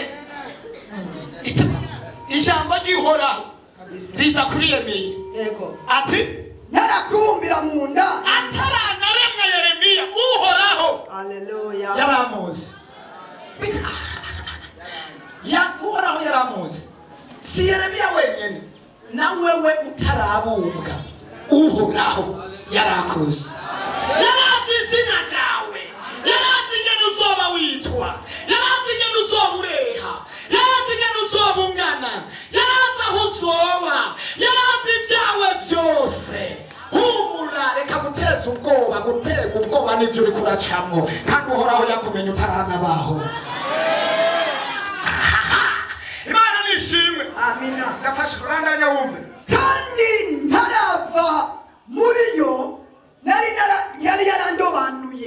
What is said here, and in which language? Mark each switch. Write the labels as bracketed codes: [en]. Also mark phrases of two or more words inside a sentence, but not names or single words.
[rn] Ijambo ry'Uhoraho riza kuri Yeremiya. Yego. Ati narakubumbira mu nda ataranaremwe Yeremiya Uhoraho. Haleluya. Yaramuzi. Uhoraho yaramuzi. Si Yeremiya wenyine na wewe utarabumbwa Uhoraho yarakuzi. Yarazi izina ryawe, yarazi ingene uzoba witwa, yarazi ingene uzoba ureha, yarazi ingene uzoba ungana, yarazi aho uzoba, yarazi ibyawe byose. Humura reka guteza ubwoba, gutega ubwoba n'ibyo uri kuracamwo kandi Uhoraho yakumenye utaranabaho. Imana nishimwe. Amina. Ndafashe kurandanya wumve. Kandi ntarava muri yo yari yarandobanuye.